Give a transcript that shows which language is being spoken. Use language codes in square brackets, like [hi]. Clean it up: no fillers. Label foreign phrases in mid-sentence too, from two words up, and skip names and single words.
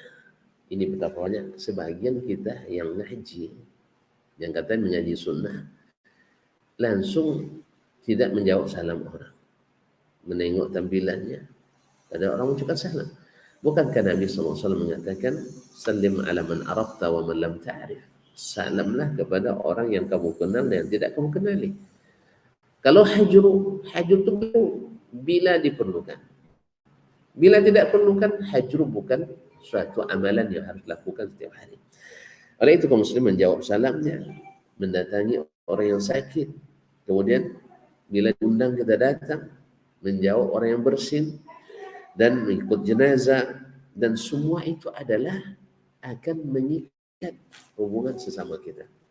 [id] Ini betapa banyak sebagian kita yang ngaji, yang katanya mengaji sunnah, langsung tidak menjawab salam orang, menengok tampilannya, ada orang mengucapkan salam. Bukankah Nabi SAW mengatakan [ar] سلم على من عرفت ومن لم تعرف, [id] salamlah kepada orang yang kamu kenal dan yang tidak kamu kenali. Kalau hajru itu bila diperlukan, bila tidak perlukan, hajru bukan suatu amalan yang harus dilakukan setiap hari. Oleh itu kaum muslim menjawab salamnya, mendatangi orang yang sakit, kemudian bila diundang kita datang, menjawab orang yang bersin dan mengikut jenazah, dan semua itu adalah akan mengikat hubungan sesama kita.